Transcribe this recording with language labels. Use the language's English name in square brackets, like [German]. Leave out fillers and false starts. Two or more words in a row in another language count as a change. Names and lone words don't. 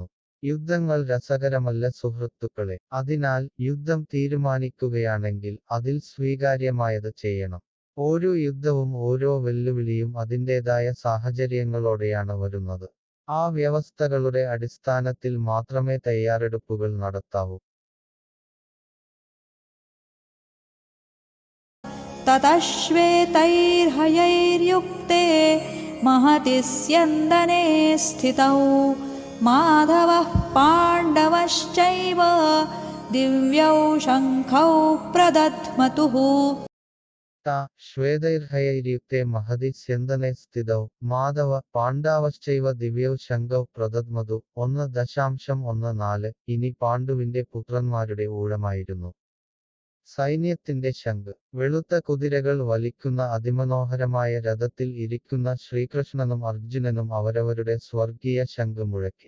[Malayalam] യുദ്ധങ്ങൾ രസകരമല്ല സുഹൃത്തുക്കളെ. അതിനാൽ യുദ്ധം തീരുമാനിക്കുകയാണെങ്കിൽ അതിൽ സ്വീകാര്യമായത് ചെയ്യണം. ഓരോ യുദ്ധവും ഓരോ വെല്ലുവിളിയും അതിൻ്റെതായ സാഹചര്യങ്ങളോടെയാണ് വരുന്നത്. ആ വ്യവസ്ഥകളുടെ അടിസ്ഥാനത്തിൽ മാത്രമേ തയ്യാറെടുപ്പുകൾ നടത്താവൂ. [Sanskrit] ततः श्वेतैर्हयैर्युक्ते महति स्यन्दने स्थितौ माधवः पाण्डवश्चैव दिव्यौ शङ्खौ प्रदध्मतुः ശ്വേതൈർഹയൈര്യുക്തേ മഹതി സ്യന്ദനെ സ്ഥിതൗ മാധവ പാണ്ഡാവശ്ചൈവ ദിവ്യൗ ശംഖൗ പ്രദദ്മതു 1.14 [Malayalam] ഇനി പാണ്ഡുവിന്റെ പുത്രന്മാരുടെ ഊഴമായിരുന്നു. സൈന്യത്തിന്റെ ശംഖ്. വെളുത്ത കുതിരകൾ വലിക്കുന്ന അതിമനോഹരമായ രഥത്തിൽ ഇരിക്കുന്ന ശ്രീകൃഷ്ണനും അർജുനനും അവരവരുടെ സ്വർഗീയ ശംഖ് മുഴക്കി.